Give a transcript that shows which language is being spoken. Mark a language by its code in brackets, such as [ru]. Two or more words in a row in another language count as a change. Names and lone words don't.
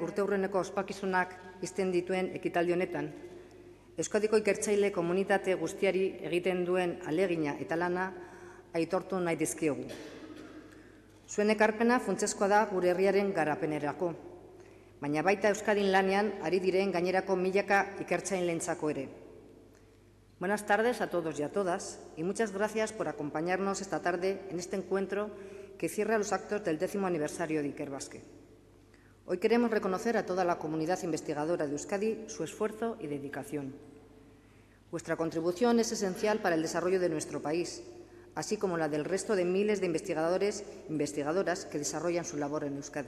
[eu] urteurreneko ospakizunak izten dituen ekitaldi honetan, Euskadiko ikertzaile komunitate guztiari egiten duen alegina eta lana aitortu nahi dizkiogu. Zuen ekarpena funtsezkoa da gure herriaren garapenerako, baina baita Euskadin lanean ari diren gainerako milaka ikertzaileentzako ere. [es] Buenas tardes a todos y a todas y muchas gracias por acompañarnos esta tarde en este encuentro que cierra los actos del 10º aniversario de Ikerbasque. Hoy queremos reconocer a toda la comunidad investigadora de Euskadi su esfuerzo y dedicación. Vuestra contribución es esencial para el desarrollo de nuestro país, así como la del resto de miles de investigadores e investigadoras que desarrollan su labor en Euskadi.